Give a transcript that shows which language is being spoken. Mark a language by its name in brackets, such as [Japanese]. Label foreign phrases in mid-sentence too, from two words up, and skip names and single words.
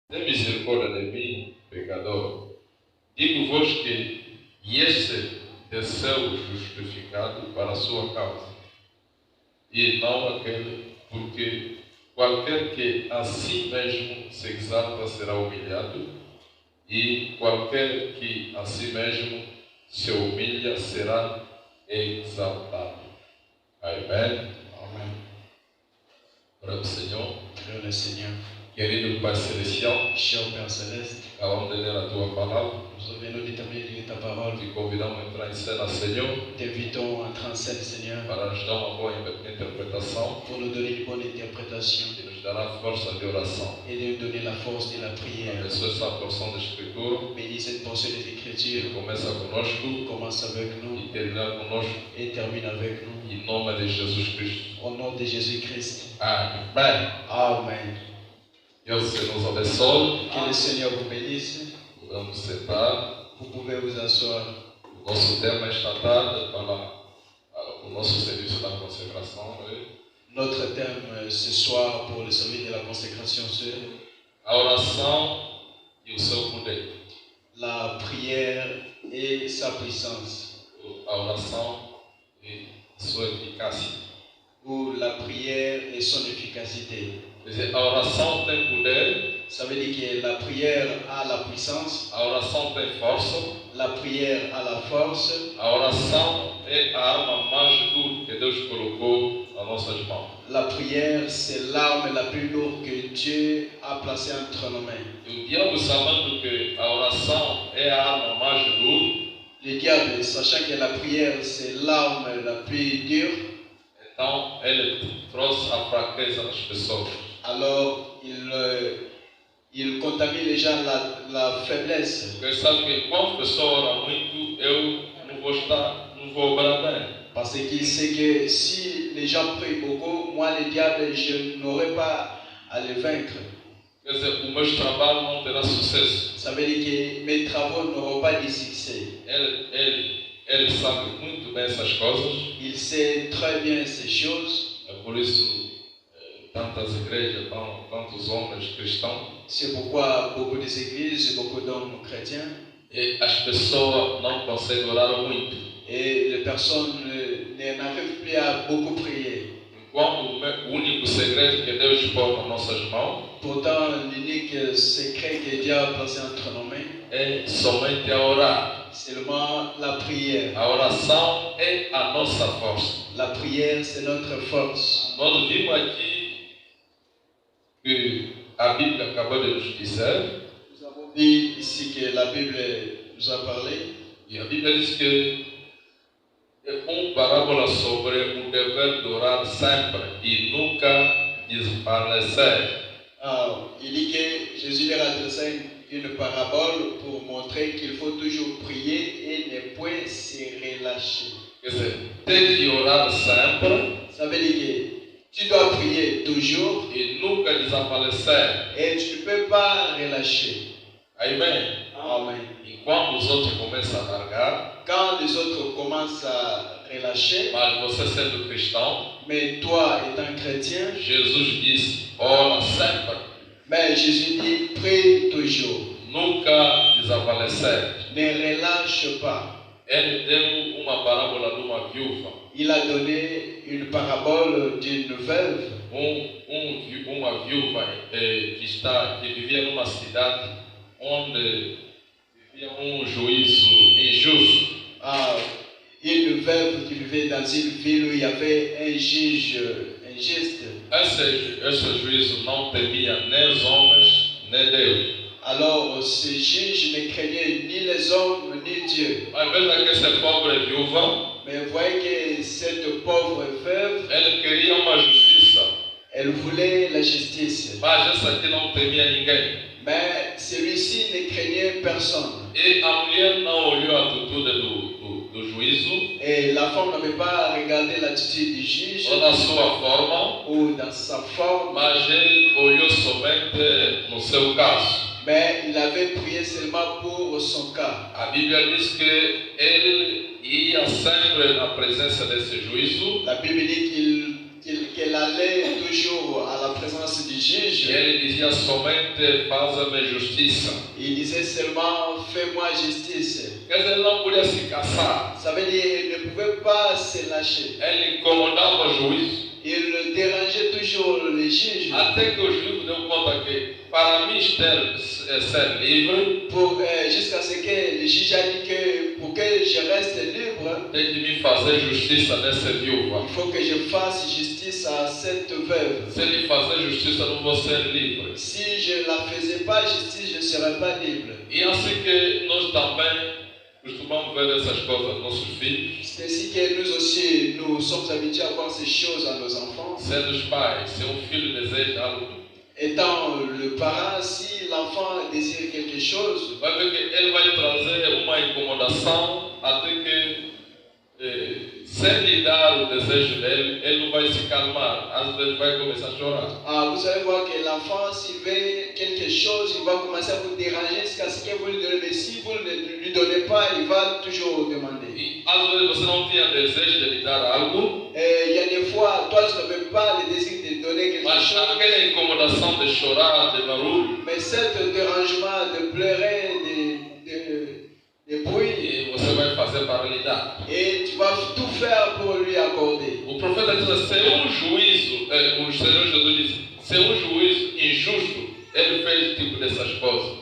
[Portuguese] Tem misericórdia de mim, pecador. Digo-vos que este desceu justificado para a sua causa, e não aquele, porque qualquer que a si mesmo se exalta será humilhado, e qualquer que a si mesmo se humilha será exaltado. Amém. [French] Amen. [Portuguese] Para o Senhor, [French] Prions le Seigneur. [Portuguese] querido Pai Celestial, [French] Cher Père Céleste, [Portuguese] acabamos de ler a tua palavra, [French] nous venons de terminer de lire ta parole. [Portuguese] te convidamos a entrar em cena, Senhor, [French] T'invitons à entrer en scène, Seigneur, [Portuguese] para nos dar uma boa interpretação [French] pour nous donner une bonne interprétation [Portuguese] e nos dará força de oração. [French] et de nous donner la force de la prière. [Portuguese] Abençoe essa porção da Escritura [French] Bénis cette portion des que Écritures. [Portuguese] começa conosco [French] Commence avec nous [Portuguese] e termina conosco, [French] et termine avec nous. [Portuguese] em nome de Jesus Cristo. [French] Au nom de Jésus-Christ. [Portuguese] Amém. [French] Amen. [Portuguese] Deus nos abençoe. [French] Que le Seigneur vous bénisse. [Portuguese] Vamos sentar. [French] Vous pouvez vous asseoir. [Portuguese] O nosso tema esta tarde para o nosso serviço da consagração é [French] Notre thème ce soir pour le service de la consécration, c'est [Portuguese] a oração e o seu poder. [French] la prière et sa puissance. [Portuguese] A oração e sua eficácia. [French] Ou la prière et son efficacité. [Portuguese] Quer dizer, a oração tem poder, [French] Ça veut dire que la prière a la puissance, [Portuguese] a oração tem força, [French] la prière a la force, [Portuguese] a oração é a arma mais dura que Deus colocou nas nossas mãos. [French] la prière c'est l'arme la plus lourde que Dieu a placée entre nos mains. [Portuguese] E o diabo, sabendo que a oração é a arma mais dura, [French] Le diable, sachant que la prière c'est l'arme la plus dure, [Portuguese] então ele trouxe a fraqueza das pessoas. [French] alors il contamine les gens la faiblesse. [Portuguese] Porque sabe que quando a pessoa ora muito, eu não vou orar bem. [French] Parce qu'il sait que si les gens prient beaucoup, moi le diable, je n'aurai pas à le vaincre. [Portuguese] Quer dizer, o meu trabalho não terá sucesso. [French] Ça veut dire que mes travaux n'auront pas de succès. [Portuguese] Ele sabe muito bem essas coisas. [French] Il sait très bien ces choses. [Portuguese] É por isso tantas igrejas, tantos homens cristãos. [French] C'est pourquoi beaucoup des églises, beaucoup d'hommes chrétiens, [Portuguese] E as pessoas não conseguem orar muito. [French] et les personnes n'arrivent plus à beaucoup prier. [Portuguese] Enquanto o único segredo que Deus põe nas nossas mãos [French] Pourtant, l'unique secret que Dieu a placé entre nos mains, [Portuguese] é somente a orar. [French] c'est seulement la prière. [Portuguese] A oração é a nossa força. [French] La prière, c'est notre force. [Portuguese] Nós vimos aqui que a Bíblia acabou de nos dizer, [French] Nous avons vu ici que la Bible nous a parlé. [Portuguese] e a Bíblia diz que é parábola sobre o dever de orar sempre e nunca desfalecer. [French] Il dit que Jésus leur adressait une parabole pour montrer qu'il faut toujours prier et ne point se relâcher. [Portuguese] Quer dizer, tem que orar sempre [French] Ça veut dire que tu dois prier toujours [Portuguese] e nunca desfalecer. [French] et tu ne peux pas relâcher. [Portuguese] Amém? [French] Amen. [Portuguese] E quando os outros começam a largar, [French] Quand les autres commencent à relâcher, [Portuguese] mas você sendo cristão, [French] mais toi étant chrétien, [Portuguese] Jesus disse, ora sempre, [French] mais Jésus dit prie toujours. [Portuguese] nunca desfalecer. [French] Ne relâche pas. [Portuguese] Ele deu uma parábola de uma viúva. [French] Il a donné une parabole d'une veuve. [Portuguese] Uma viúva que vivia numa cidade onde vivia juízo injusto. [French] Une veuve qui vivait dans une ville où il y avait un juge injuste. [Portuguese] Esse juízo não temia nem os homens, nem Deus. [French] Alors ce juge ne craignait ni les hommes ni Dieu. [Portuguese] Mas veja que essa pobre viúva, [French] Mais vous voyez que cette pauvre veuve, [Portuguese] ele queria uma justiça, [French] elle voulait la justice. [Portuguese] mas essa aqui não temia ninguém. [French] Mais celui-ci ne craignait personne. [Portuguese] E a mulher não olhou a atitude do juízo, [French] Et la femme n'avait pas regardé l'attitude du juge [Portuguese] ou na sua forma, [French] ou dans sa forme, [Portuguese] mas ele olhou somente no seu caso. [French] mais il avait prié seulement pour son cas. [Portuguese] A Bíblia diz que ele ia sempre na presença desse juízo [French] La Bible dit qu'il qu'elle allait toujours à la présence du [Portuguese] E [French] juge. [Portuguese] ele dizia somente faz-me justiça. [French] Il disait seulement fais-moi justice. [Portuguese] Quer dizer, ele não podia se caçar. [French] Ça veut dire qu'il ne pouvait pas se lâcher. [Portuguese] Ele incomodava o juiz. [French] Il dérangeait toujours les juges. [Portuguese] Até que o juiz deu conta que, para mim ser livre, [French] Jusqu'à ce que le juge a dit que pour que je reste libre, [Portuguese] tem de me fazer justiça nessa viúva. [French] il faut que je fasse justice à cette veuve. [Portuguese] Se ele fazer justiça, eu não vou ser livre. [French] Si je ne la faisais pas justice, je ne serais pas libre. [Portuguese] E assim que nós também costumamos ver essas coisas nos nossos filhos, [French] C'est ainsi que nous aussi, nous sommes habitués à voir ces choses à nos enfants. [Portuguese] sendo os pais. Se filho deseja algo, [French] Étant le parent, si l'enfant désire quelque chose, [Portuguese] vai ver que ele vai trazer uma incomodação até que, sem lhe dar o desejo dele, ele não vai se calmar. Às vezes vai começar a chorar. [French] vous allez voir que l'enfant, s'il veut quelque chose, il va commencer à vous déranger jusqu'à ce que vous lui donnez. Mais si vous ne lui donnez pas, il va toujours demander. [Portuguese] E às vezes você não tinha desejo de lhe dar algo, [French] Il y a des fois, toi, tu n'avais pas le désir de donner quelque [Portuguese] mas [French] chose. [Portuguese] aquela incomodação de chorar, de barulho, [French] Mais cet dérangement de pleurer, de bruit, [Portuguese] e você vai fazer para lhe dar. [French] et tu vas tout faire pour lui accorder. [Portuguese] O profeta diz: se juízo, o Senhor Jesus disse, se juízo injusto, ele fez tipo dessas coisas.